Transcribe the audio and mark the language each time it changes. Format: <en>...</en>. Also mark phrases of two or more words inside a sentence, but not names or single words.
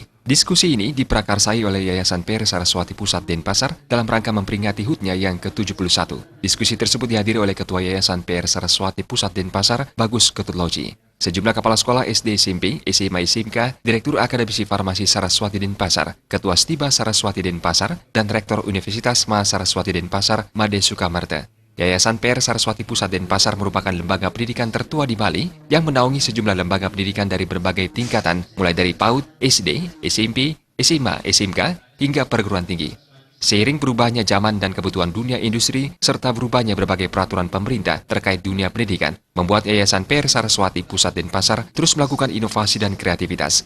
<id>Diskusi ini diprakarsai oleh Yayasan PR Saraswati Pusat Denpasar dalam rangka memperingati HUT-nya yang ke-71. Diskusi tersebut dihadiri oleh Ketua Yayasan PR Saraswati Pusat Denpasar, Bagus Ketutloji. Sejumlah kepala sekolah SD SMP, SMA SMK, Direktur Akademisi Farmasi Saraswati Denpasar, Ketua Stiba Saraswati Denpasar, dan Rektor Universitas Ma Saraswati Denpasar, Made Sukamarta. Yayasan PR Saraswati Pusat Denpasar merupakan lembaga pendidikan tertua di Bali yang menaungi sejumlah lembaga pendidikan dari berbagai tingkatan, mulai dari PAUD, SD, SMP, SMA, SMK, hingga perguruan tinggi. Seiring berubahnya zaman dan kebutuhan dunia industri, serta berubahnya berbagai peraturan pemerintah terkait dunia pendidikan, membuat Yayasan PR Saraswati Pusat Denpasar terus melakukan inovasi dan kreativitas.</id>